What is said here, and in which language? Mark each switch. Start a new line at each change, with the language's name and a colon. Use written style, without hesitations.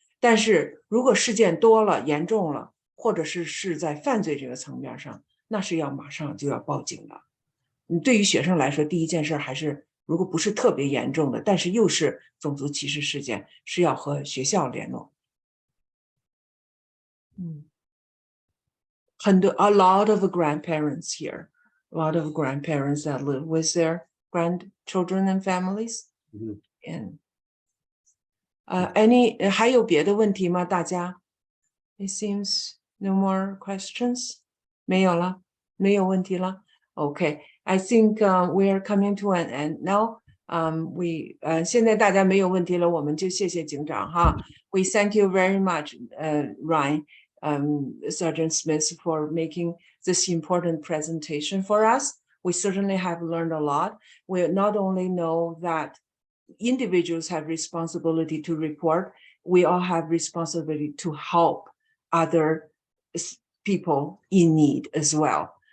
Chinese: 但是如果事件多了、严重了，或者是在犯罪这个层面上，那是要马上就要报警的。对于学生来说，第一件事还是如果不是特别严重的，但是又是种族歧视事件，是要和学校联络。
English: a lot of grandparents here, a lot of grandparents that live with their grandchildren and families.
Chinese: And还有别的问题吗？大家
English: ？It seems no more questions.
Chinese: 没有了，没有问题了。
English: Okay, I think we are coming to an end now.
Chinese: 现在大家没有问题了，我们就谢谢警长哈。
English: We thank you very much, Ryan, Sergeant Smith, for making this important presentation for us. We certainly have learned a lot. We not only know that individuals have responsibility to report, we all have responsibility to help other people in need as well.